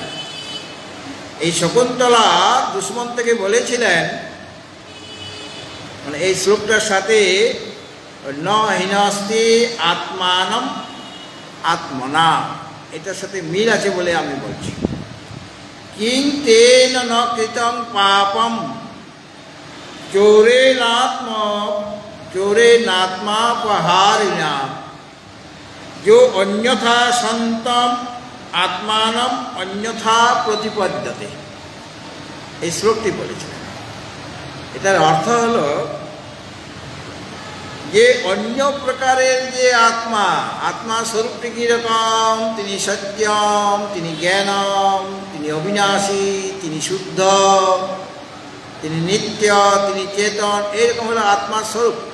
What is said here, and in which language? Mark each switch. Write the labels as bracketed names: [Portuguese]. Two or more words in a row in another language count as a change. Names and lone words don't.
[Bangla] এই শকুন্তলা দুষ্মন্তকে বলেছিলেন, মানে এই শ্লোকটার সাথে [Sanskrit] ন হিনস্তি আত্মানম আত্মনা, [Bangla] এটার সাথে মিল আছে বলে আমি বলছি। [Sanskrit] কিং তেন ন কৃতং পাপম চোরেনাত্মাপহারিণা जो अन्यथा सन्तम आत्मानम अन्यथा प्रतिपद्यते। [Bangla] এই শ্লোকটি বলেছিলেন। এটার অর্থ হলো যে অন্য প্রকারের যে আত্মা, আত্মা স্বরূপটি কীরকম? তিনি সত্যম, তিনি জ্ঞানম, তিনি অবিনাশী, তিনি শুদ্ধ, তিনি নিত্য, তিনি চেতন, এরকম হলো আত্মার স্বরূপ।